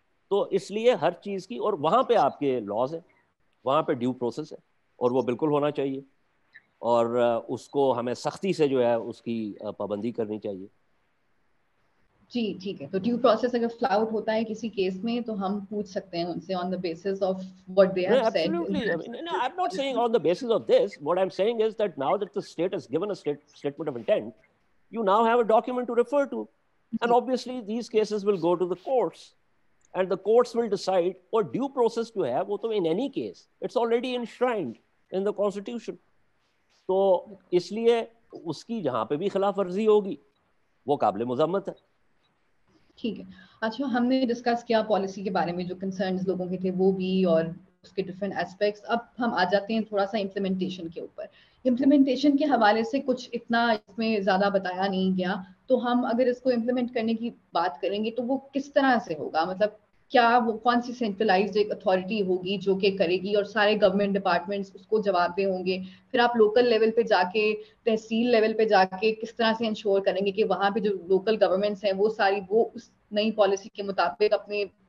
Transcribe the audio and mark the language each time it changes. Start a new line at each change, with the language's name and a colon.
Urdu: تو اس لیے ہر چیز کی, اور وہاں پہ آپ کے لاز ہیں, وہاں پہ ڈیو پروسیس ہے, اور وہ بالکل ہونا چاہیے, اور اس کو ہمیں سختی سے جو ہے اس کی پابندی کرنی چاہیے. جی ٹھیک ہے. تو ڈیو پروسیس اگر فلاؤٹ ہوتا ہے کسی کیس میں تو ہم پوچھ سکتے ہیں ان سے آن the basis of
English: what they No, have said. absolutely. I mean, no, I'm not saying on the basis of this. What I'm saying is that now that the state has given a statement of intent, you now have a document to refer to. And obviously, these cases will go to the courts. And the courts will decide, or due process to have, in any case, it's already enshrined in the Constitution.
Urdu: تو اس لیے اس کی جہاں پہ بھی خلاف ورزی ہوگی وہ قابل مذمت ہے. ٹھیک ہے. اچھا ہم نے ڈسکس کیا پالیسی کے بارے میں جو کنسرنز لوگوں کے تھے وہ بھی, اور اس کے ڈفرینٹ ایسپیکٹس. اب ہم آ جاتے ہیں تھوڑا سا امپلیمنٹیشن کے اوپر. امپلیمنٹیشن کے حوالے سے کچھ اتنا اس میں زیادہ بتایا نہیں گیا, تو ہم اگر اس کو امپلیمنٹ کرنے کی بات کریں گے تو وہ کس طرح سے ہوگا؟ مطلب کیا وہ کون سی سینٹرلائزڈ ایک اتھارٹی ہوگی جو کہ کرے گی, اور سارے گورنمنٹ ڈپارٹمنٹس اس کو جواب دہ ہوں گے؟ پھر آپ لوکل لیول پہ جا کے, تحصیل لیول پہ جا کے کس طرح سے انشور کریں گے کہ وہاں پہ جو لوکل گورنمنٹس ہیں وہ ساری وہ اس نئی پالیسی کے مطابق اپنے